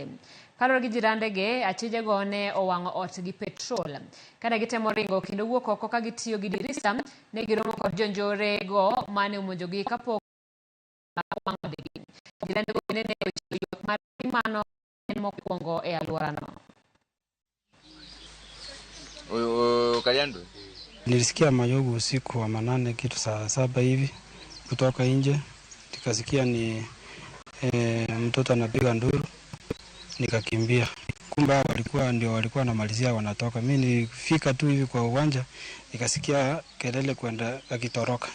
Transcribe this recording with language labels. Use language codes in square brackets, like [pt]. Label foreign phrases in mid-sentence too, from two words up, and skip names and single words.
[luo] Kalore gi jirandege, achijego ne owang'o ot gi petrol. Kane gitemo ringo kendo wuok oko ka gitiyo gi dirisa, ne giromo kod jonjorego mane omonjogi kapok owang'o odgi. Jirandego ne ochiwo ywak mar mano mokwongo e alworano. Kayando. [sw] Nilisikia mayowe usiku wa manane kitu saa 7 hivi kutoka nje, nikasikia ni mtoto anapiga nduru, nikakimbia. Kumbe walikuwa wanamalizia wanatoka. Mimi nilifika tu hivi kwa uwanja, nikasikia kelele kwenda akitoroka.